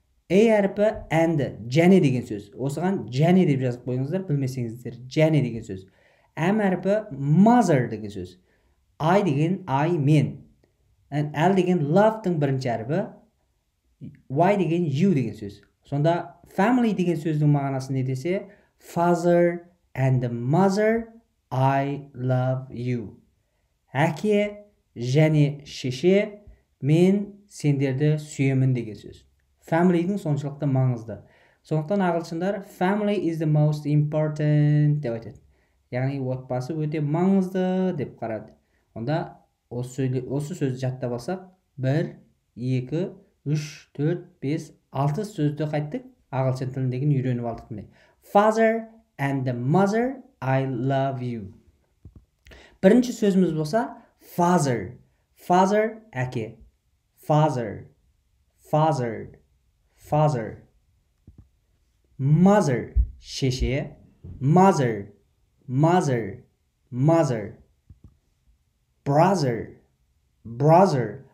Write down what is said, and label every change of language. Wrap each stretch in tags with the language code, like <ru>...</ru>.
<kk>A әріпі and, және деген сөз. Осыған және деп жазып қойыңыздар, білмесеңіздер. Және деген сөз. M әріпі mother деген сөз. I деген мен. L деген love-тың бірінші әріпі, Y деген you деген сөз. Сонда family деген сөздің мағынасы не десе?</kk> <en>Father and mother, I love you.</en> <kk>Әке және шеше, мен сендерді сүйемін деген сөз. Family-дің соншалықты маңызды. Сондықтан ағылшындар</kk> <en>family is the most important</en> <kk>деп айтады. Яғни отбасы өте маңызды деп қарады. Онда осы сөзді жаттап алсақ, 1, 2, 3, 4, 5, 6 сөзді қайттық, ағылшын тіліндегін үйреніп алдық міне.</kk> <en>Father and mother, I love you.</en> <kk>Бірінші сөзіміз болса father.</kk> <en>Father әке. Father. Father. Father. Mother шеше. Mother. Mother. Mother. Brother. Brother.</en>